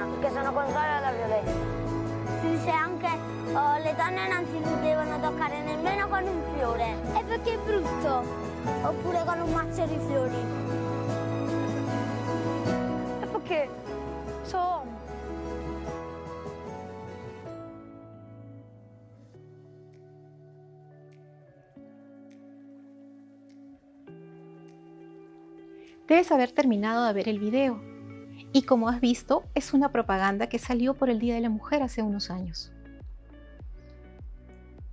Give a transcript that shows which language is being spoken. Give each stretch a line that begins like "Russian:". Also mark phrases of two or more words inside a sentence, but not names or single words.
Italian: Perché sono contraria alla violenza. Si dice anche le donne non si devono toccare nemmeno con un fiore. E perché è brutto. Oppure con un mazzo di fiori. E perché sono uomo.
Spanish: Debes haber terminado de ver el video y como has visto es una propaganda que salió por el Día de la Mujer hace unos años.